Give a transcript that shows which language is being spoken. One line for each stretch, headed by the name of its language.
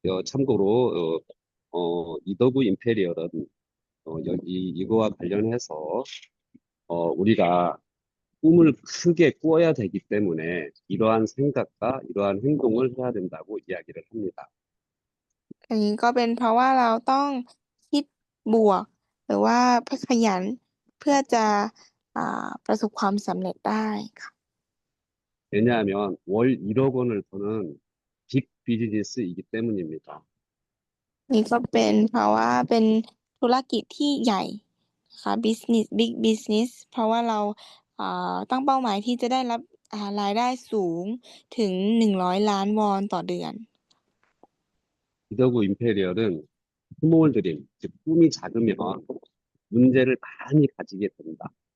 Korean: 참고로 이더구 임페리얼은 여기 이거와 관련해서 우리가 꿈을 크게 꾸어야 되기 때문에 이러한 생각과 이러한 행동을 해야 된다고 이야기를 합니다.
Thai: อันนี้ก็เป็นเพราะว่าเราต้องคิดบวก หรือว่าขยันเพื่อจะประสบความสำเร็จได้ค่ะ
Korean: 왜냐하면 월 1억 원을 버는 빅 비즈니스이기 때문입니다.
Thai: นี่ก็เป็นเพราะว่าเป็นธุรกิจที่ใหญ่ค่ะ big business เพราะว่าเราตั้งเป้าหมายที่จะได้รับรายได้สูงถึง100 ล้านวอนต่อเดือน
Korean: 이더구 임페리얼은 스몰 드림, 즉 꿈이 작으면 문제를 많이 가지게 된다.